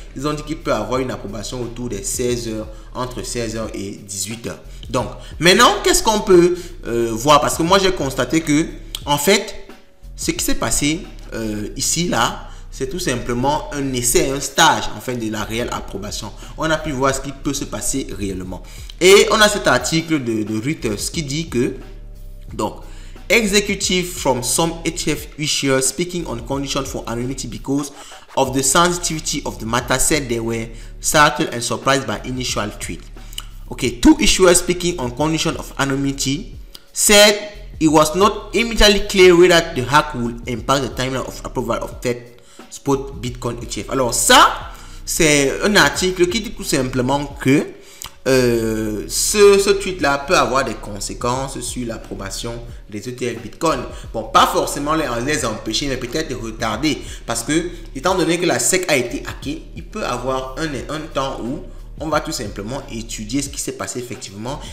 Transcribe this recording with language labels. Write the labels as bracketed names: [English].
[French] Ils ont dit qu'il peut avoir une approbation autour des 16h, entre 16h et 18h. Donc maintenant, qu'est-ce qu'on peut voir? Parce que moi j'ai constaté que en fait ce qui s'est passé ici là, c'est tout simplement un essai, un stage en fait de la réelle approbation. On a pu voir ce qui peut se passer réellement. Et on a cet article de Reuters qui dit que, donc, [English] executive from some ETF issuers speaking on condition for anonymity because of the sensitivity of the matter said they were startled and surprised by initial tweet. Okay, two issuers speaking on condition of anonymity said it was not immediately clear whether the hack would impact the timeline of approval of that spot Bitcoin ETF. [French] Alors ça, c'est un article qui dit tout simplement que ce tweet-là peut avoir des conséquences sur l'approbation des ETF Bitcoin. Bon, pas forcément les empêcher, mais peut-être les retarder. Parce que, étant donné que la SEC a été hackée, il peut avoir un temps où on va tout simplement étudier ce qui s'est passé effectivement.